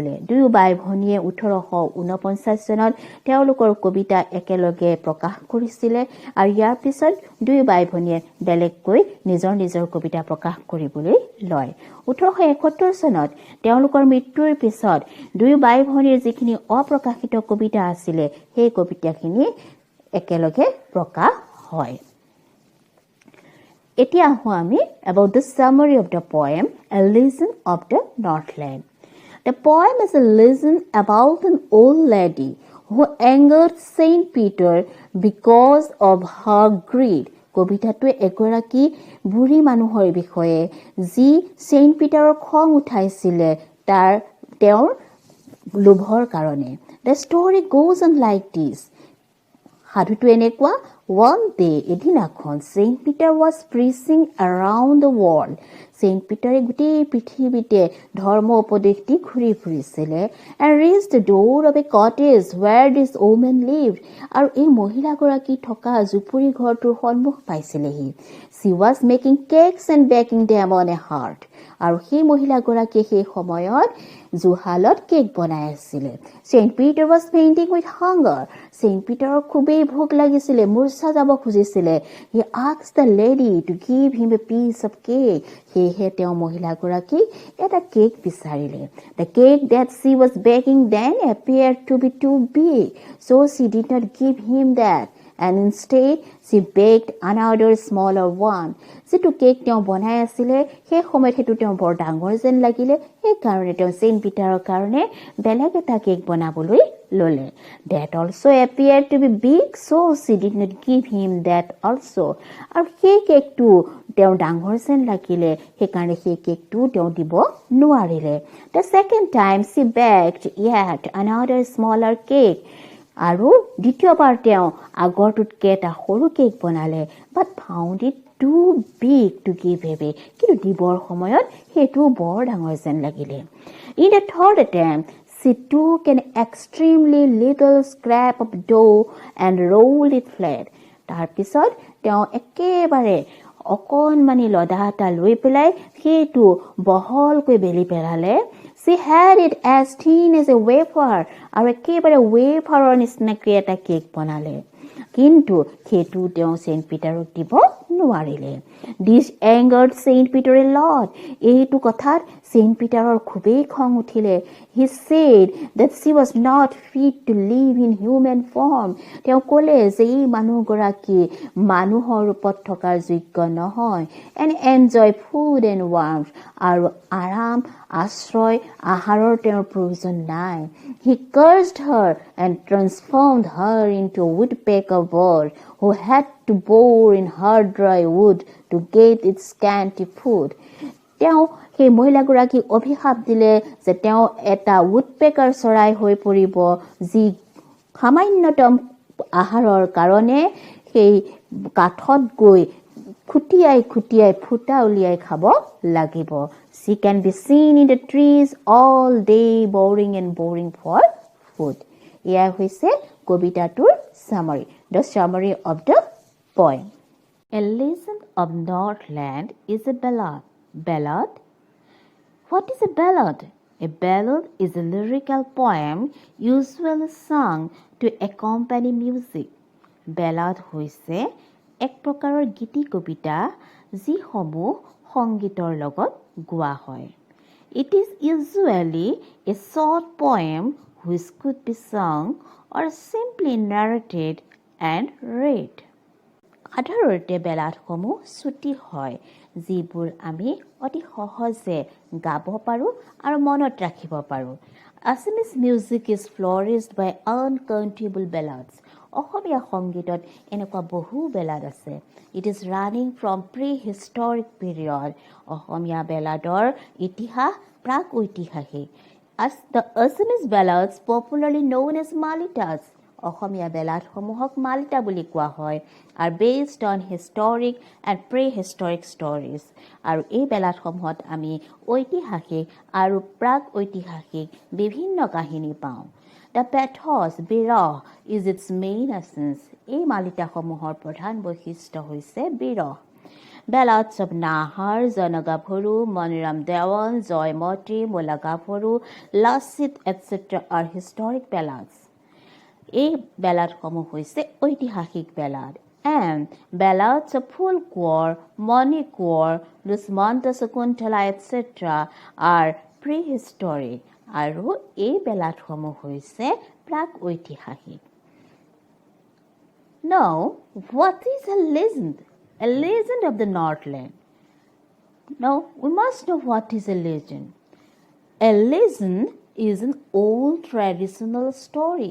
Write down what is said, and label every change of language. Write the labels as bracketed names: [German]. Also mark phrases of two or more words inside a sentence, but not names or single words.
[Assamese] দুয়ো বাই ভনীয়ে 1849 চনত তেওঁলোকৰ কবিতা একেলগে প্ৰকাশ কৰিছিল আৰু ইয়াৰ পিছত দুয়ো বাই ভনীয়ে বেলেগকৈ নিজৰ কবিতা প্ৰকাশ কৰিবলৈ লয়। 1871 চনত তেওঁলোকৰ মৃত্যুৰ পিছত দুয়ো বাই ভনীৰ যিখিনি অপ্ৰকাশিত কবিতা আছিল সেই কবিতাখিনি একেলগে প্ৰকাশ হয়। এতিয়া আহো আমি [English] about the summary of the poem A Legend of the Northland. The poem is a legend about an old lady who angered Saint Peter because of her greed. [Assamese] কবিতাটোৱে এগৰাকী বুঢ়ী মানুহৰ বিষয়ে যি সেইণ্ট পিটাৰৰ খং উঠাইছিল তেওঁৰ লোভৰ কাৰণে। [English] The story goes on like this. [Assamese] সাধুটো এনেকুৱা, [English] one day, এদিনাখন Saint Peter was preaching around the world. Saint Peter [Assamese] গোটেই পৃথিৱীতে ধৰ্ম উপদেশ দি ঘূৰি ফুৰিছিল [English] and reached the door of a cottage where this woman lived. [Assamese] আৰু এই মহিলাগৰাকী থকা জুপুৰি ঘৰটোৰ সন্মুখ পাইছিলেহি। [English] She was making cakes and baking them on a hearth. [Assamese] আৰু সেই মহিলাগৰাকীয়ে সেই সময়ত জুহালত কেক বনাই আছিল। [English] Saint Peter was fainting with hunger. [Assamese] Saint Peterৰ খুবেই ভোক লাগিছিল, মূৰ্ছা যাব খুজিছিল। [English] He asked the lady to give him a piece of cake. [Assamese] সেয়েহে তেওঁ মহিলাগৰাকীক এটা কেক বিচাৰিলে। [English] The cake that she was baking then appeared to be too big, so she did not give him that. And instead, she baked another smaller one. [Assamese] যিটো কেক তেওঁ বনাই আছিলে সেই সময়ত সেইটো তেওঁ বৰ ডাঙৰ যেন লাগিলে, সেইকাৰণে তেওঁ সেইণ্ট পিটাৰৰ কাৰণে বেলেগ এটা কেক বনাবলৈ ললে। [English] That also appeared to be big, so she did not give him that also. [Assamese] আৰু সেই কেকটো তেওঁ ডাঙৰ যেন লাগিলে, সেইকাৰণে সেই কেকটো তেওঁ দিব নোৱাৰিলে। [English] The second time she baked yet another smaller cake. [Assamese] আৰু দ্বিতীয়বাৰ তেওঁ আগৰটোতকৈ এটা সৰু কেক বনালে, [English] but found it too big to give away. [Assamese] কিন্তু দিবৰ সময়ত সেইটো বৰ ডাঙৰ যেন লাগিলে। [English] In the third attempt, she took an extremely little scrap of dough and rolled it flat. [Assamese] তাৰপিছত তেওঁ একেবাৰে অকণমানি লদা এটা লৈ পেলাই সেইটো বহলকৈ বেলি পেলালে। [English] She had it as thin as a wafer. [Assamese] আৰু একেবাৰে ৱেফাৰৰ নিচিনাকৈ এটা কেক বনালে, কিন্তু সেইটো তেওঁ সেইণ্ট পিটাৰক দিব নোৱাৰিলে। [English] This angered Saint Peter a lot. [Assamese] এইটো কথাত সেইণ্ট পিটাৰৰ খুবেই খং উঠিলে। [English] He said that she was not fit to live in human form. [Assamese] তেওঁ ক'লে যে এই মানুহগৰাকী মানুহৰ ৰূপত থকাৰ যোগ্য নহয় [English] and enjoy food and warmth. [Assamese] আৰু আৰাম, আশ্ৰয়, আহাৰৰ তেওঁৰ প্ৰয়োজন নাই। [English] He cursed her and transformed her into a woodpecker bird who had to bore in her dry wood to get its scanty food. [Assamese] তেওঁ সেই মহিলাগৰাকীক অভিশাপ দিলে যে তেওঁ এটা woodpecker চৰাই হৈ পৰিব, যি সামান্যতম আহাৰৰ কাৰণে সেই কাঠত গৈ খুটিয়াই ফুটা উলিয়াই খাব লাগিব। [English] She can be seen in the trees all day boring for food. [Assamese] এয়া হৈছে কবিতাটোৰ [English] summary, the summary of the poem. A Legend of Northland is a ballad. Ballad? What is a ballad? A ballad is a lyrical poem usually sung to accompany music. [Assamese] Ballad হৈছে এক প্ৰকাৰৰ গীতি কবিতা যিসমূহ সংগীতৰ লগত গোৱা হয়। [English] It is usually a short poem which could be sung or simply narrated and read. [Assamese] সাধাৰণতে বেলাডসমূহ চুটি হয় যিবোৰ আমি অতি সহজে গাব পাৰোঁ আৰু মনত ৰাখিব পাৰোঁ। [English] Assamese music is flourished by uncountable ballads. [Assamese] অসমীয়া সংগীতত এনেকুৱা বহু বেলাড আছে। [English] It is running from prehistoric period. [Assamese] অসমীয়া বেলাডৰ ইতিহাস প্ৰাক ঐতিহাসিক। [English] As the Assamese ballads popularly known as Malitas. [Assamese] অসমীয়া বেলাডসমূহক মালিতা বুলি কোৱা হয় [English] are based on historic and prehistoric stories. [Assamese] আৰু এই বেলাডসমূহত আমি ঐতিহাসিক আৰু প্ৰাক ঐতিহাসিক বিভিন্ন কাহিনী পাওঁ। [English] The pathos, বিৰহ is its main essence. [Assamese] এই মালিতাসমূহৰ প্ৰধান বৈশিষ্ট্য হৈছে বিৰহ। [English] Ballads of Nahar, Janagaphuru, Maniram Dewan, Joymoti, Mulagaphuru, Lasit, etc. are historic ballads. [Assamese] এই বেলাডসমূহ হৈছে ঐতিহাসিক বেলাড। [English] And ballads of Fulkor, Manikor, Dusmanta Sakuntala, etc. are prehistoric. [Assamese] আৰু এই বেলাডসমূহ হৈছে প্ৰাক ঐতিহাসিক। [English] Now, what is a legend? A legend of the Northland. Now, we must know what is a legend. A legend is an old traditional story.